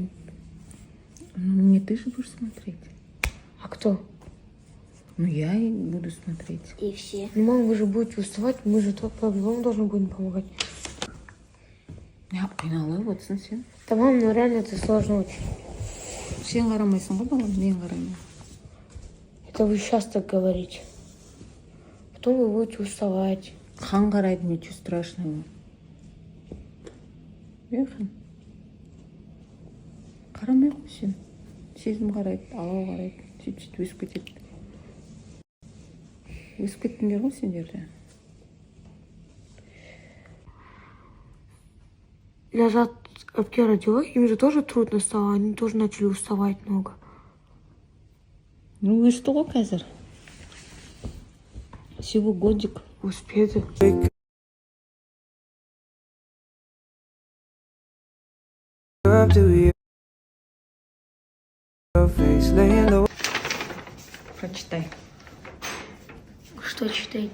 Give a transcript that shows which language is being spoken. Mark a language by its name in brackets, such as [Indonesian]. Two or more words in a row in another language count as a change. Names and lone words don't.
[Russian] Ну, не ты же будешь смотреть. А кто? Ну, я и буду смотреть. И все. Ну, мам, вы же будете уставать, мы же тут по-любому должны будем помогать. Я поняла, вот совсем. Да, мам, ну реально это сложно очень. [Kazakh] Сен қарамайсың ғой балам, мен қараймын. [Russian] Это вы сейчас так говорите. Потом вы будете уставать. [Kazakh] Хан қарайды, [Russian] ничего страшного. Верно? [Kazakh] Қарамай ғой сен. Сезім қарайды, алау қарайды. Сөйтіп өсіп кетеді. Өсіп кеттіңдер ғой сендер де. [Russian] Лежат, как я родила, им же тоже трудно стало. Они тоже начали уставать много. Ну, [Kazakh] өсті ғой қазір. [Russian] Всего годик. Успеют. Прочитай. Что читает?